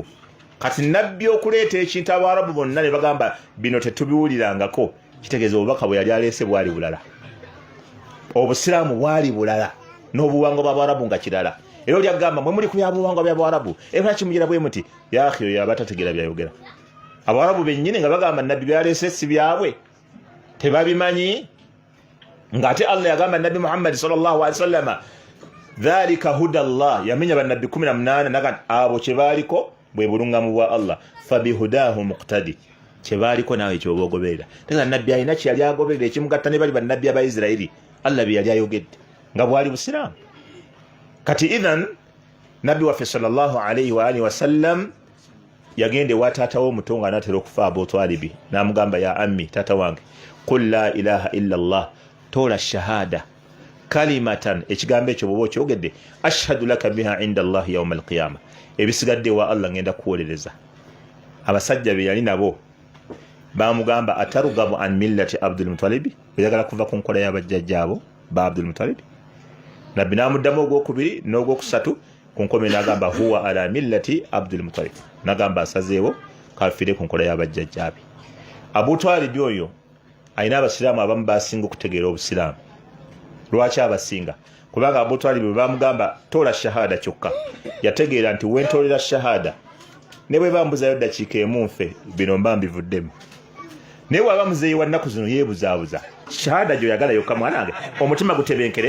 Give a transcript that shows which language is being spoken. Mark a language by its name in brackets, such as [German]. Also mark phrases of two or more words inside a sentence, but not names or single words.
[Ganda] Kati Nabbi okuleeta ekintu Abawarabu bonna ne bagamba bino tetubiwulirangako, kitegeeza obubaka bwe yali aleese bwali bulala, obusiraamu bwali bulala, n'obuwangwa bw'Abawarabu nga kirala. Era oli agamba mwe muli ku byabuwangwa by'Abawarabu, ebulaki mugira bwe muti yaakhi oyo abatategeera byayogera. Abawarabu bennyini nga bagamba Nabbi byaleese si byabwe, tebabimanyi, ng'ate Allah yagamba Nabbi Muhammad [Arabic] صلى الله عليه وسلم ذلك هدى الله, [Ganda] yamenya bannabbi 18 naga abo kye baaliko bwe bulungamu bwa Allah, [Arabic] فبهداهم اقتده, [Ganda] kye baaliko naawe ekyoba ogoberera. Tegeeza Nabbi alina kye yali agoberera ekimugatta ne bali bannabbi aba Isirayiri, Allah bye yali ayogedde nga bwali busiraamu. Kati idhan Nabbi waffe [Arabic] صلى الله عليه وعلى آله وسلم [Ganda] yagende wa taata w'omuto nga anaatera okufa Abu Talibi, n'amugamba [Arabic] يا عمي, [Ganda] taata wange, [Arabic] قل لا إله إلا الله, [Ganda] toola shahada [Arabic] kalimatan, [Ganda] ekigambo ekyo bw'oba okyogedde, [Arabic] أشهد لك بها عند الله يوم القيامة, [Ganda] ebisigadde wa Allah ngenda kuwolereza. Abasajja be yali nabo bamugamba [Arabic] أترغب عن ملة عبد المطلب, [Ganda] oyagala kuva ku nkola y'abajjajjaabo ba Abdul Muttalib? Nabbi n'amuddamu ogwokubiri n'ogwokusatu, ku nkome n'agamba [Arabic] هو على ملة عبد المطلب, [Ganda] n'agamba asazeewo kafire ku nkola y'abajjajjaabe. Abu Talib oyo alina abasiraamu abamu basinga okutegeera obusiraamu. Lwaki abasinga? kubanga Abu Talib bwe bamugamba tola shahada kyokka yategeera nti wentolera shahada ne bwe bambuzayo ddakiika emu nfe bino mba mbivuddemu naye waba muzeeyi wa nnaku zino yeebuzaabuza shahada gyoyagala yokka mwanange omutima gutebenkere